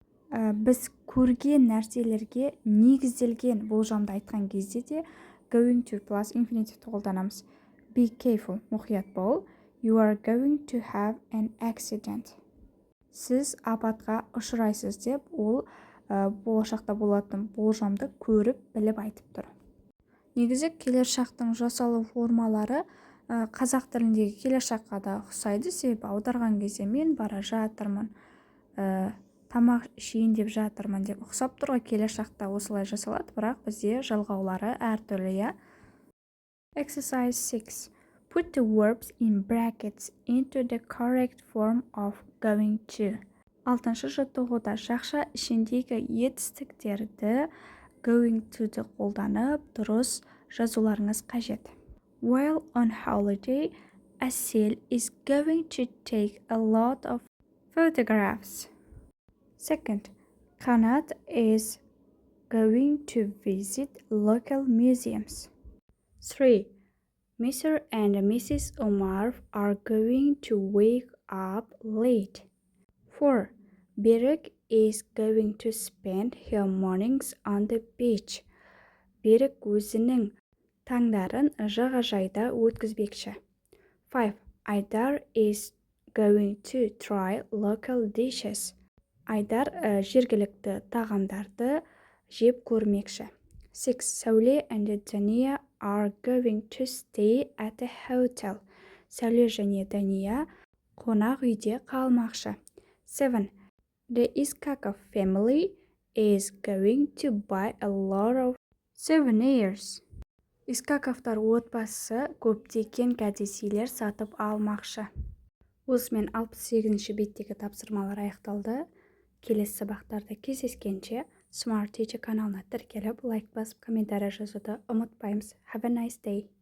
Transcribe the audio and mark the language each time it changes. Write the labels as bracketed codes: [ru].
[kk] Біз көрген нәрселерге негізделген болжамды айтқан кезде де going to plus infinitive-ті қолданамыз. [en] Be careful, [kk] мұқият бол. [en] You are going to have an accident. [kk] Сіз апатқа ұшырайсыз деп ол болашақта болатын болжамды көріп біліп айтып тұр. Негізі келер шақтың жасалу формалары қазақ тіліндегі келер шаққа да ұқсайды, себебі аударған кезде мен бара жатырмын, тамақ ішейін деп жатырмын деп ұқсап тұр ғой. Келер шақта осылай жасалады, бірақ бізде жалғаулары әртүрлі. [en] Exercise 6. Put the verbs in brackets into the correct form of going to. [kk] 6-шы жаттығуда жақша ішіндегі етістіктерді going to-ді қолданып дұрыс жазуларыңыз қажет. [en] While on holiday, Asil is going to take a lot of photographs. Second, Kanat is going to visit local museums. 3. Mr. and Mrs. Omar are going to wake up late. 4. Berek is going to spend her mornings on the beach. [kk] Берік өзінің таңдарын жағажайда өткізбекші. [en] 5. Айдар is going to try local dishes. [kk] Айдар жергілікті тағамдарды жеп көрмекші. [en] 6. Сәуле and Dania are going to stay at a hotel. [kk] Сәуле және Дания қонақ үйде қалмақшы. [en] 7. The Iskakov family is going to buy a lot of souvenirs. [kk] Искаковтар отбасы көптеген кәдесыйлар сатып алмақшы. Осымен 68-ші беттегі тапсырмалар аяқталды. Келесі сабақтарда кездескенше Smart Teacher каналына тіркеліп, лайк басып, комментарий жазуды ұмытпаймыз. [en] Have a nice day!